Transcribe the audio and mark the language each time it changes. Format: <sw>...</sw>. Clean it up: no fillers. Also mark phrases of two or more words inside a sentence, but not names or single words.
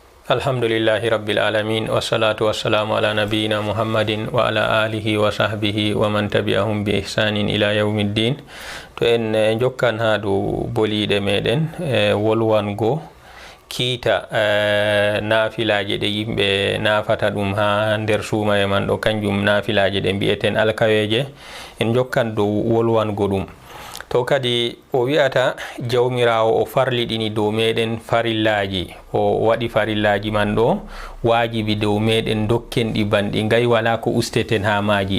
<ar>الحمد لله رب العالمين والصلاة والسلام على نبينا محمد وعلى آله وصحبه ومن تبعهم بإحسان إلى يوم الدين.</ar> <ff>To en jokkan ha do boliɗe meɗen wolwango kiita nafilaje ɗe yimɓe nafata ɗum ha nder suumaye man ɗo, kanjum nafilaje ɗe mbi'eten alkaweje. En jokkan dow wolwango ɗum. To kadi o wi'ata jawmirawo o farliɗini dow meɗen farillaji, o waɗi farillaji man ɗo wajibi dow meɗen dokken ɗi banɗi ngay wala ko usteten ha maji.</ff>